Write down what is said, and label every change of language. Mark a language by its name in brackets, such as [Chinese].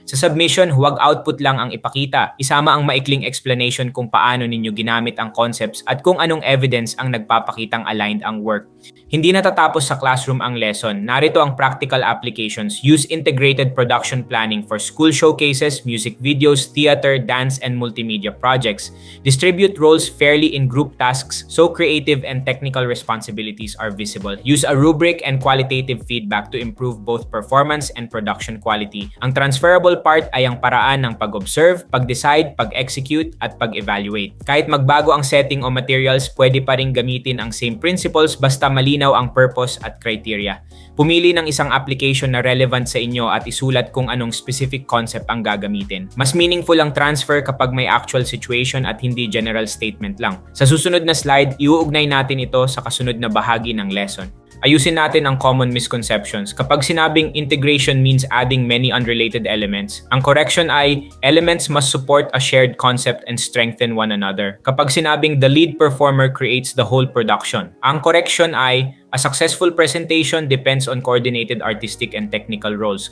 [Filipino] Sa submission, huwag output lang ang ipakita. Isama ang maikling explanation kung paano ninyo ginamit ang concepts at kung anong evidence ang nagpapakitang aligned ang work. Hindi natatapos sa classroom ang lesson. Narito ang practical applications. [English] Use integrated production planning for school showcases, music videos, theater, dance, and multimedia projects. Distribute roles fairly in group tasks so creative and technical responsibilities are visible. Use a rubric and qualitative feedback to improve both performance and production quality. [Filipino] Ang transferable part ay ang paraan ng pag-observe, pag-decide, pag-execute, at pag-evaluate. Kahit magbago ang setting o materials, pwede pa rin gamitin ang same principles basta malinaw ang purpose at criteria. Pumili ng isang application na relevant sa inyo at isulat kung anong specific concept ang gagamitin. Mas meaningful ang transfer kapag may actual situation at hindi general statement lang. Sa susunod na slide, iuugnay natin ito sa kasunod na bahagi ng lesson. Ayusin natin ang common misconceptions. Kapag sinabing [English] integration means adding many unrelated elements, [Filipino] ang correction ay [English] elements must support a shared concept and strengthen one another. [Filipino] Kapag sinabing [English] the lead performer creates the whole production, [Filipino] ang correction ay [English] a successful presentation depends on coordinated artistic and technical roles.